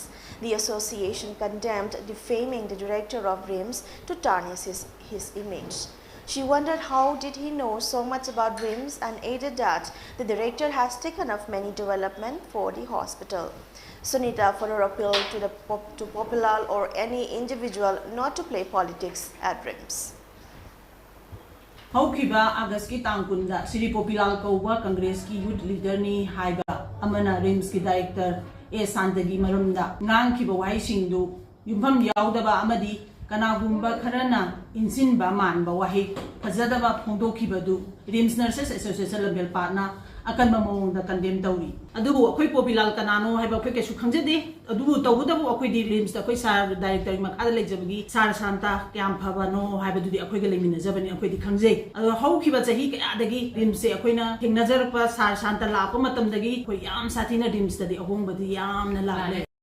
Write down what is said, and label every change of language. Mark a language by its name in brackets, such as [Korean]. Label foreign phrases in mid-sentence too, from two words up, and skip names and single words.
[English] The association condemned defaming the director of RIMS to tarnish his image. She wondered how did he know so much about RIMS and added that the director has taken up many development for the hospital. Sunita further appealed to Popilal or any individual not to play politics at RIMS. [Manipuri] Haukiba August ki tangkunda Sri Popilal Kauba Congress ki [English] youth leader [Manipuri] ni haiba amana RIMS ki director e sandagi marumda ngang kiba wai singdu yumpham yaudaba amadi kanagumba kharana insinba manba wahi fazadaba phongdokibadu RIMS Nurses Association Lumphill na akanba mawongda condemn tawri adubu akhoi Popilal kanano haiba akhoi kesu khamjade adubu tawudabu akhoi di RIMS da akhoi sar director makada lejabagi sar santa kyam phaba no haiba dudi akhoi ga lemina jabani akhoi di khamje adu haukiba chahi kayadagi RIMS se akhoi na thengnajarpa sar santa lapa matamdagi akhoi yam sathina RIMS da di ahongbadi yamna lale.